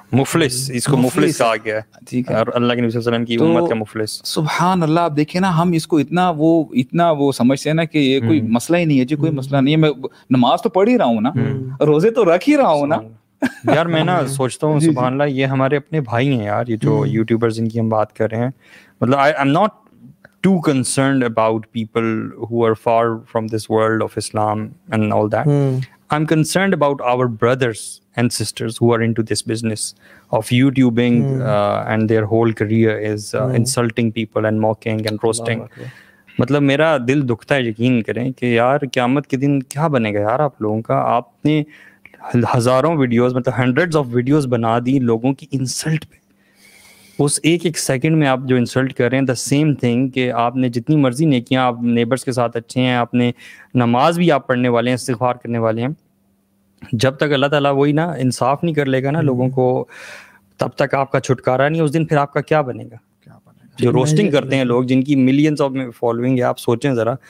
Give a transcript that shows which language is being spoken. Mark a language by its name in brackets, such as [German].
[Urdu] مفلس, اس کو مفلس کہا گیا ہے. ٹھیک ہے, اور اللہ کے نبی صلی اللہ علیہ وسلم کی امت کا مفلس. سبحان اللہ. آپ دیکھیں نا, ہم اس کو اتنا وہ سمجھتے ہیں نا کہ یہ کوئی مسئلہ ہی نہیں ہے جی, کوئی مسئلہ نہیں ہے, میں نماز تو پڑھ ہی رہا ہوں نا, روزے تو رکھ ہی رہا ہوں نا. یار میں نا سوچتا ہوں سبحان اللہ, یہ ہمارے اپنے بھائی ہیں یار, یہ جو یوٹیوبرز جن کی ہم بات کر رہے ہیں. [English] مطلب I am not too concerned about people who are far from this world of Islam and all that. I'm concerned about our brothers and sisters who are into this business of YouTubing and their whole career is insulting people and mocking and roasting. [Urdu] مطلب میرا دل دکھتا ہے, یقین کریں کہ یار قیامت کے دن کیا بنے گا یار آپ لوگوں کا. آپ نے ہزاروں ویڈیوز, مطلب [English] hundreds of videos [Urdu] بنا دی لوگوں کی انسلٹ پہ. اس ایک سیکنڈ میں آپ جو انسلٹ کر رہے ہیں, [English] the same thing [Urdu] کہ آپ نے جتنی مرضی نیکیاں, آپ نیبرز کے ساتھ اچھے ہیں, آپ نے نماز بھی آپ پڑھنے والے ہیں, استغفار کرنے والے ہیں, جب تک اللہ تعالیٰ وہی نا انصاف نہیں کر لے گا نا لوگوں کو, تب تک آپ کا چھٹکارا نہیں. اس دن پھر آپ کا کیا بنے گا؟ جو روسٹنگ کرتے ہیں لوگ, جن کی ملینز آف فالوئنگ ہے, آپ سوچیں ذرا.